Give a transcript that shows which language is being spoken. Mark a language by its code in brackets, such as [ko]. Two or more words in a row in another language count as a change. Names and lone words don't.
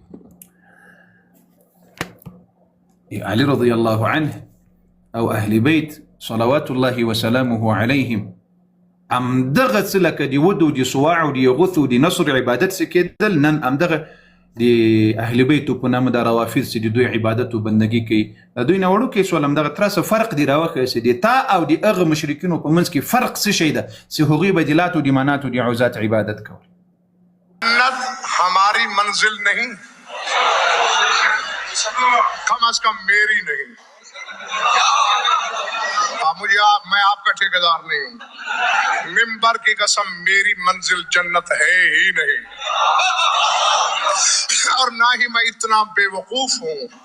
[ps] علي [ar] رضی الله عنه [ps] او اهل بیت [ar] صلوات الله وسلامه علیهم [ps] ام دغه څه لکه د ود او د سواع او د یغوث او د نصر عبادت څه کېدل، نن ام دغه د اهل بیتو په نامه د روافض چې د دوی عبادت او بندګي کوي، د دوی نه وړوکی سول هم دغه ترڅه فرق دی راوښیاست. د تا او د هغه مشرکینو په منځ کې فرق څه شی ده چې هغوی به د لات او د منات او د عزات عبادت کول. [ur] جنت ہماری منزل نہیں، کم از کم میری نہیں. میں آپ کا ٹھیکیدار نہیں ہوں. ممبر کی قسم میری منزل جنت ہے ہی نہیں، اور نہ ہی میں اتنا بے وقوف ہوں.